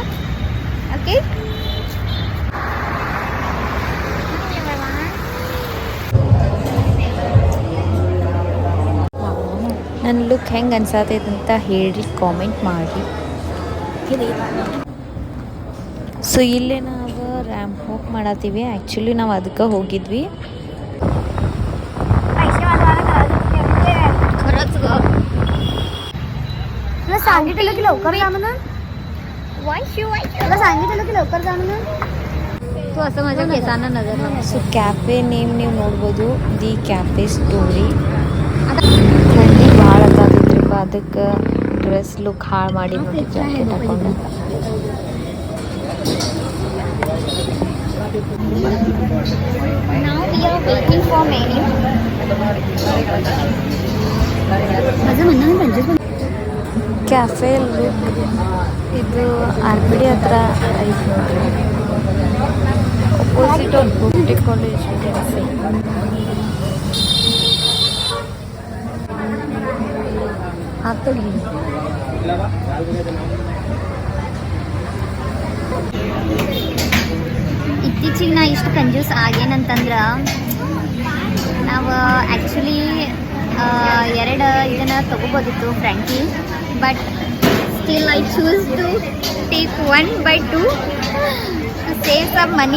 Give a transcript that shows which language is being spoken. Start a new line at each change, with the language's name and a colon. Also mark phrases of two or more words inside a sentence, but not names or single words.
Kannada: ಓಕೆ, ನನ್ನ ಲುಕ್ ಹೆಂಗೆ ಅನ್ಸಾತೈತೆ ಅಂತ ಹೇಳಿ ಕಾಮೆಂಟ್ ಮಾಡಿ. ಸೊ ಇಲ್ಲೇ ನಾವು
English: ramp walk
Kannada: ಮಾಡತ್ತೀವಿ. ಆ್ಯಕ್ಚುಲಿ ನಾವು ಅದಕ್ಕೆ ಹೋಗಿದ್ವಿ.
Marathi: सांगितलं की लवकर जा म्हणून. सांगितलं की लवकर जा म्हणून. तो असं माझ्या केसांना नजर लागली.
Kannada: ಸೊ
English: cafe name
Kannada: ನೀವು ನೋಡ್ಬೋದು, ದಿ ಕ್ಯಾಫೆ ಸ್ಟೋರಿ. ಥಂಡಿ ಭಾಳ ಆತಾಗಿದ್ರಪ್ಪ, ಅದಕ್ಕೆ
English: dress look
Kannada: ಹಾಳು ಮಾಡಿ ನೋಡಿ ಜಾಕೆಟ್ ಹಾಕೊಂಡು.
English: Now we are waiting for menu.
Marathi: माझं म्हणणं म्हणजे
English: cafe look
Kannada: ಇದು RPD ಹತ್ರ ಐತೆ ನೋಡ್ರಿ.
English: opposite of ಬುಕ್ಟಿ college cafe.
Kannada: ಆಗ್ತದೆ ಇತ್ತೀಚಿಗೆ ನಾ ಇಷ್ಟು ಕಂಜೂಸ್ ಆಗೇನಂತಂದ್ರೆ, ನಾವು ಆ್ಯಕ್ಚುಲಿ ಎರಡು ಇದನ್ನು ತೊಗೋಬೋದಿತ್ತು ಫ್ರ್ಯಾಂಕಿ,
English: but still I choose to take 1/2 to save some money.